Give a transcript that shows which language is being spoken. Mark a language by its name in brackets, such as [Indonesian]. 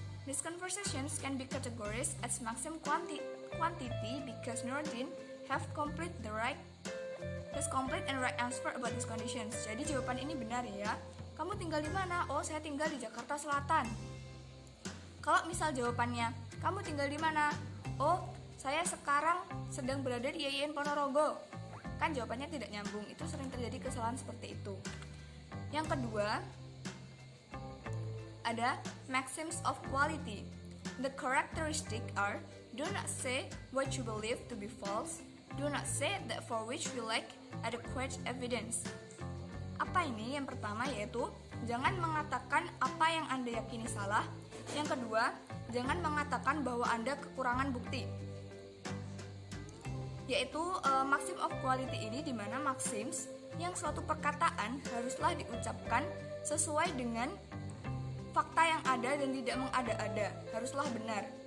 [English] These conversations can be categorized as maxim quantity because Nurdin have complete and right answer about these conditions. [Indonesian] Jadi jawaban ini benar ya. Kamu tinggal di mana? Oh, saya tinggal di Jakarta Selatan. Kalau misal jawabannya, kamu tinggal di mana? Oh, saya sekarang sedang berada di YIN Ponorogo. Kan jawabannya tidak nyambung. Itu sering terjadi kesalahan seperti itu. Yang kedua, ada maxims of quality. [English] The characteristic are: do not say what you believe to be false. Do not say that for which you lack adequate evidence. [Indonesian] Apa ini? Yang pertama yaitu jangan mengatakan apa yang Anda yakini salah. Yang kedua, jangan mengatakan bahwa Anda kekurangan bukti. Yaitu maxim of quality ini di mana maxims yang suatu perkataan haruslah diucapkan sesuai dengan fakta yang ada dan tidak mengada-ada, haruslah benar.